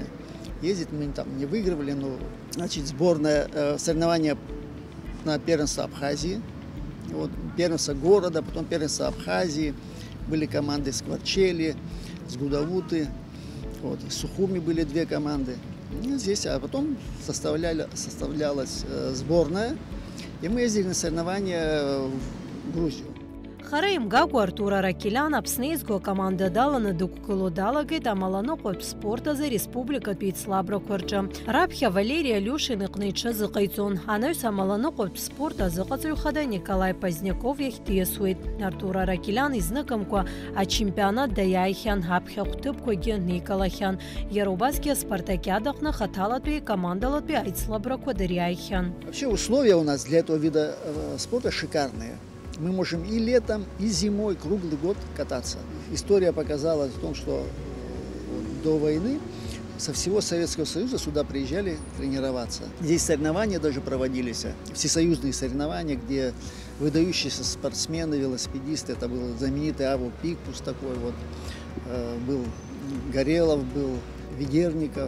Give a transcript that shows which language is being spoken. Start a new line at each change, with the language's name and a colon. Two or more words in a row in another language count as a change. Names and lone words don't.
Russian: Ездить мы там не выигрывали, но, значит, сборное соревнования на первенство Абхазии, вот, первенство города, потом первенство Абхазии, были команды с Кварчели, с Гудауты, вот, с Сухуми были две команды. И здесь, а потом составлялась сборная, и мы ездили на соревнования в Грузию.
Abkhazian: Хараим Гагу Артур Ҳаракелян Аԥсны еизго акоманда даланы дықәгыло далагеит амаланыҟәатә спорт азы республикатә еицлабрақәа рҿы. Раԥхьа Валерий Алиушин иҟны иҽыз иҟаиҵон. Анаҩс амаланыҟәатә спорт азыҟаҵаҩ хада Николай Поздняков иахь диасуеит. Артур Ҳаракелян изныкымкәа ачемпионат даиааихьан, аԥхьа хәҭыԥқәагьы никалахьан. Иара убасгьы аспартакиада аҟны хаҭалатәи командалатәи аицлабрақәа дыриааихьан.
Russian: Вообще условия у нас для этого вида спорта шикарные. Мы можем и летом, и зимой, круглый год кататься. История показала в том, что до войны со всего Советского Союза сюда приезжали тренироваться. Здесь соревнования даже проводились, всесоюзные соревнования, где выдающиеся спортсмены, велосипедисты, это был знаменитый Аво Пикпус такой вот, был Горелов, был Ведерников.